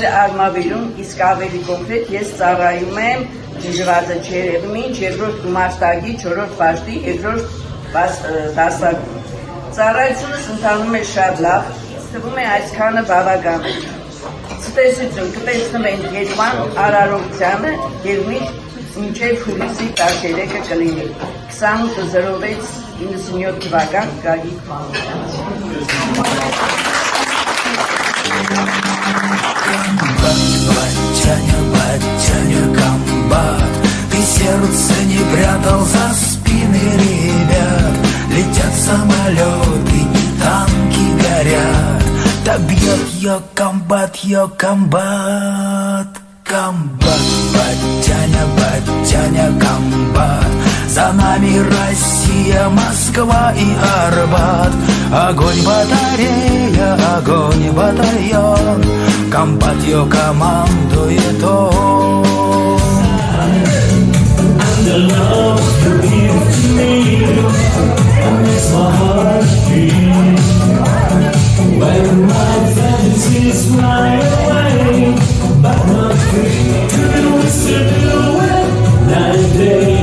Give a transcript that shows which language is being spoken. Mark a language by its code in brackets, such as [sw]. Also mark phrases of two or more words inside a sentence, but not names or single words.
[hy] է Արմավիրում, իսկ ավելի կոնկրետ ես ծառայում եմ Դիժվազը Չերևմինչ, երկրորդ գումարտակի 4-րդ պաշտի, երկրորդ դասակում։ Ծառայությունս ընթանում է շատ լավ, թվում է այսքանը բավական է։ Ցտեսություն, կտեսնվենք Երևան արարողությանը և մինչև հուլիսի 13-ը կլինի։ 2806 97 թվական Գագիկ [ru] Батяня, комбат, ты сердце не прятал за спины ребят. Летят самолеты и танки горят. Да бьет ее комбат, комбат. Батяня, комбат. За нами Россия, Москва и Арбат. Огонь батарея, огонь батальон. Комбат ее командует он. [en] And the love you give to me makes my heart beat. When my fantasies fly away, but not free to do it night and day.